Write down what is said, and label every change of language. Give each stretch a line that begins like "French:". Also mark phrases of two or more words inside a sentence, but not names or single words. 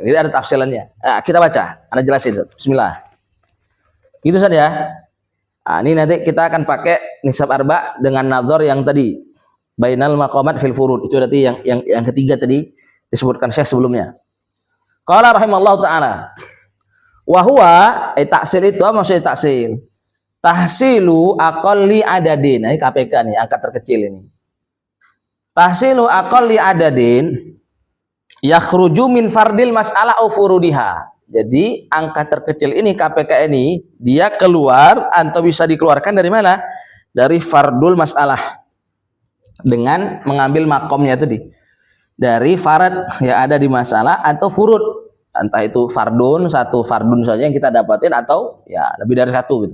Indonesian: Ini ada tafsilannya. Kita baca. Anda jelasin. Bismillah. Itu Ustaz ya. Ini nanti kita akan pakai
Arabic: نسب أربع
Indonesian: dengan nazar yang tadi.
Arabic: بين المقامات في الفروض.
Indonesian: Itu berarti yang ketiga tadi disebutkan Syekh sebelumnya.
Arabic: قال رحمه الله تعالى. وهو تحصيل
Indonesian: itu apa maksudnya taksil?
Arabic: تحصيل أقل عدد.
Indonesian: Ini KPK nih, angka terkecil ini.
Arabic: تحصيل أقل عدد يخرج من فرض المسألة أو فروضها.
Indonesian: Jadi angka terkecil ini KPK ini dia keluar atau bisa dikeluarkan dari mana? Dari
Arabic: فرض المسألة.
Indonesian: dengan mengambil makomnya tadi dari farad yang ada di masalah atau furud, entah itu satu fardun saja yang kita dapatin atau ya lebih dari satu gitu.